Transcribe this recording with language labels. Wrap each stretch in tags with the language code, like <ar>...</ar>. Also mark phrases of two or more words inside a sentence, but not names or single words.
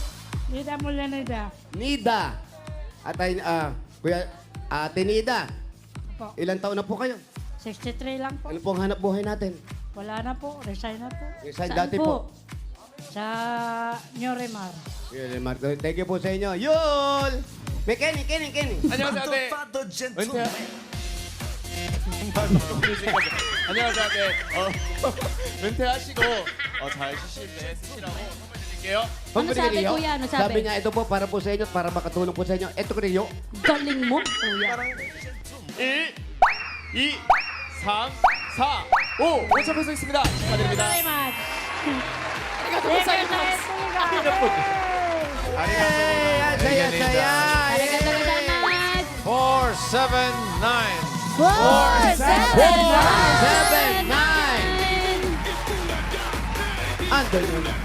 <tl>Nida Mulanida. Nida. At ay, Kuya, Ate Nida. Po. Ilang taon na po kayo? 63 lang po. Ano pong hanap buhay natin? Wala na po. Resign na po. Resign Saan dati po? po. Sa Ñoremar. Yun, Marco.</tl> <en>Thank you</en> <tl>po sa inyo. Yul! May Kenny.</tl> <ko>안녕하세요, 네. 은퇴. 안녕하세요, 네. 은퇴하시고 잘 쉬실 때 쓰시라고 선물 드릴게요.</ko> <tl>Ano sabi, Kuya? Ano sabi? Sabi niya, ito po para po sa inyo, para makatulong po sa inyo. Ito ko rin Galing mo, Kuya. 1, 2, 3, 4, 5.</tl> <ko>5천 페소 있습니다. 축하드립니다.</ko> <tl>Hey, ang saya-saya.</tl> <ja>Arigatou gozaimasu.</ja> <tl>479. 479. Andun yun.</tl>